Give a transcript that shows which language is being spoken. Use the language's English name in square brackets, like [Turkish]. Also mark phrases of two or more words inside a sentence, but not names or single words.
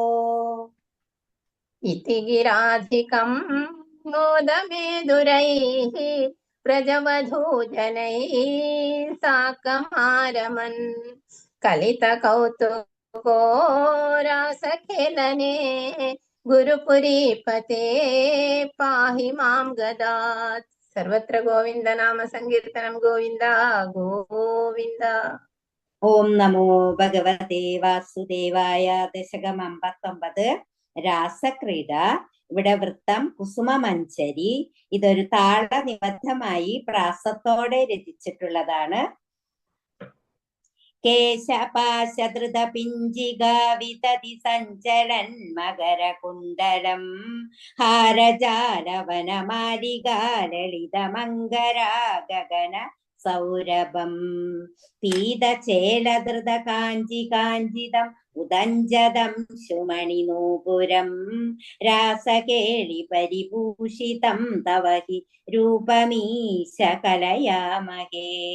[Sanskrit] इति गिराधिकं मोदमेदुरैः प्रजवधूजनैः साकमारमन् कलितकौतुको रासखेलने गुरुपुरीपते पाहि मां गदात् सर्वत्र गोविन्द नाम संकीर्तनं गोविन्द गोविन्द ഓം നമോ ഭഗവതേ വാസുദേവായ. [Malayalam] ദശകം 59 രാസക്രീഡ. ഇവിടെ വൃത്തം കുസുമമഞ്ചരി. ഇതൊരു താള നിബദ്ധമായി പ്രാസത്തോടെ രചിച്ചിട്ടുള്ളതാണ്. [Sanskrit] കേശപാശധൃത പിഞ്ചികാ വിതതി സഞ്ചലൻ മകരകുണ്ടലം ഹാരജാലവനമാലികാ ലളിതമംഗരാ ഗഗന സൗരഭം പീതചേലധൃത കാഞ്ചി കാഞ്ചിതം ഉദഞ്ചതം ശുമണിനൂപുരം രാസകേളി പരിഭൂഷിതം തവ ഹി രൂപമീശ കലയാമഹേ.